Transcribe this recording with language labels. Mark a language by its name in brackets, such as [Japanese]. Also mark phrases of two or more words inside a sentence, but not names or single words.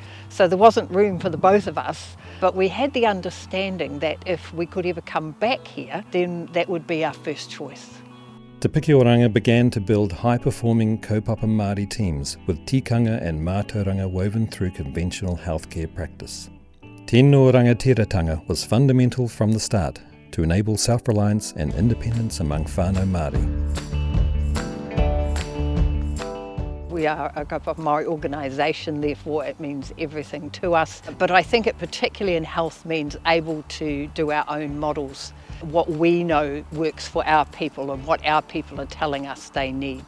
[English] So there wasn't room for the both of us. But we had the understanding that if we could ever come back here, then that would be our first choice. Te Piki Oranga began to build high-performing [Māori] kaupapa Māori [English] teams with tikanga and mātauranga woven through conventional healthcare practice. [Māori] Tēnō rangatiratanga [English] was fundamental from the start to enable self-reliance and independence among [Māori] whānau Māori. [English] We are a [Māori] kaupapa Māori [English] organisation, therefore it means everything to us. But I think it particularly in health means able to do our own models, what we know works for our people and what our people are telling us they need.